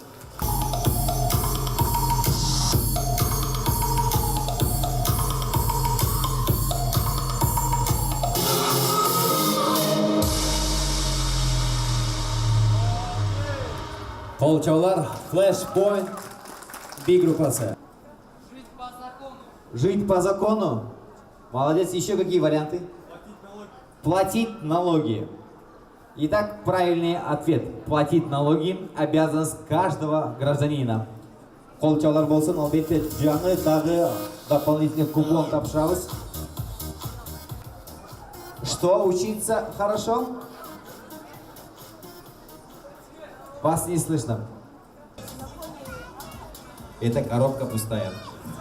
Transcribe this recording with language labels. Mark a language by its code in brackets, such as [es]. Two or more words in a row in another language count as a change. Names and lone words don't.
[ky] Колчаулар Flashpoint B группасы. [ru] Жить по закону. Жить по закону. Молодец. Еще какие варианты? Платить налоги. Итак, правильный ответ. Платить налоги – обязанность каждого гражданина. [ky] Колчаулар болсын, албетте жаңы дагы [ru] дополнительный купон [ky] тапшырабыз. [ru] Что, учиться хорошо? Вас не слышно. Эта коробка пустая.